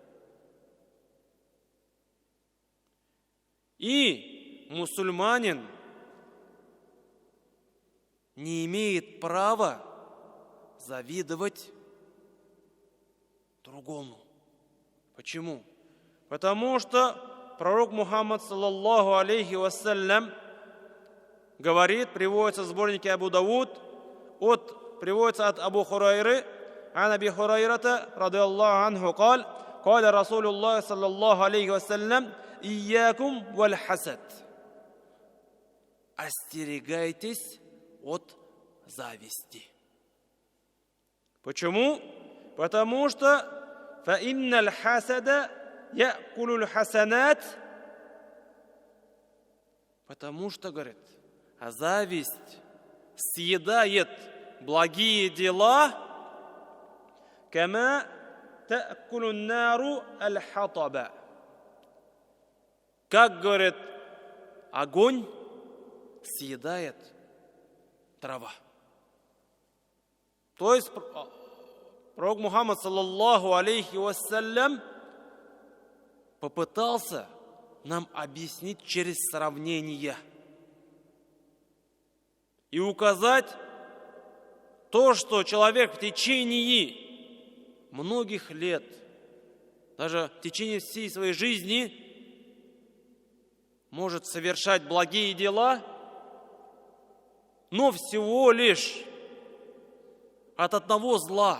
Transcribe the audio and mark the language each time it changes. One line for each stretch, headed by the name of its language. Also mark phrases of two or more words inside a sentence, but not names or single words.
Russian: И мусульманин не имеет права завидовать другому. Почему? Потому что пророк Мухаммад,
Arabic: صلى الله عليه وسلم,
Russian: говорит, приводится в сборнике Абу Дауд, приводится от Абу Хурайры,
Arabic: عن أبي هريرة رضي الله عنه, قال رسول الله صلى الله عليه وسلم إياكم والحسد.
Russian: Остерегайтесь от зависти. Почему? Потому что
Arabic: فإن الحسد يأكل الحسنات.
Russian: Потому что, говорит, зависть съедает благие дела,
Arabic: كما تأكل النار الحطب.
Russian: Как, говорит, огонь съедает трава. То есть пророк Мухаммад,
Arabic: صلى الله عليه وسلم,
Russian: попытался нам объяснить через сравнение и указать то, что человек в течение многих лет, даже в течение всей своей жизни, может совершать благие дела, но всего лишь от одного зла.